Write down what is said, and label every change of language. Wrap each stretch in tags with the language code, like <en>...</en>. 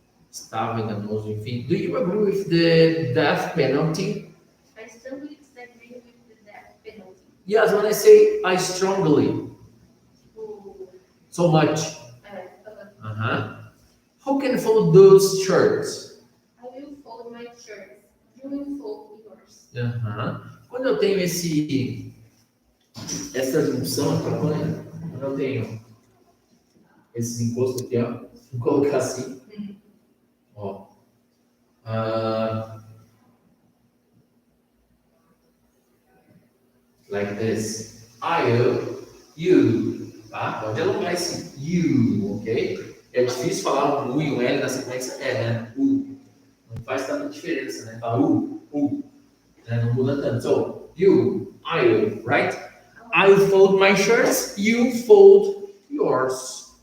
<pt>Estava enganoso, enfim.</pt> <en>Do you agree with the death penalty? I strongly disagree with the death penalty. Yes, when I say I strongly.</en> <pt>Tipo,</pt> <en>So much. uh, Who can fold those shirts? I will fold my shirt. You will fold yours.</en> <pt>Quando eu tenho essa junção aqui, quando eu tenho esses encostos aqui, ó, vou colocar assim, ó,</pt> <en>like this, you,</en> <pt>tá? Pode alongar esse you, ok? É difícil falar um U e um L na sequência, né? Não faz tanta diferença, né? Fala né? Não muda tanto.</pt> <en>So, you, I, right? I fold my shirts, you fold yours.</en>